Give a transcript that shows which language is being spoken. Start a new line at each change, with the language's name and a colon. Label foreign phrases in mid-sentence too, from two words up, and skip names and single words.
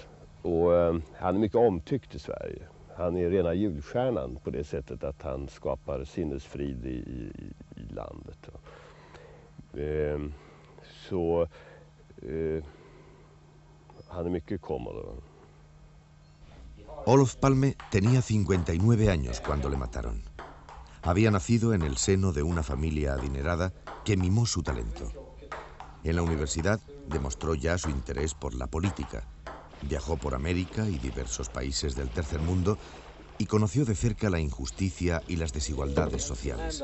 Swedish: Och han är mycket omtyckt i Sverige. Han är rena julstjärnan på det sättet att han skapar sinnesfrid i landet. Han är mycket kommod.
Spanish: Olof Palme tenía 59 años cuando le mataron. Había nacido en el seno de una familia adinerada que mimó su talento. En la universidad demostró ya su interés por la política. Viajó por América y diversos países del tercer mundo y conoció de cerca la injusticia y las desigualdades sociales.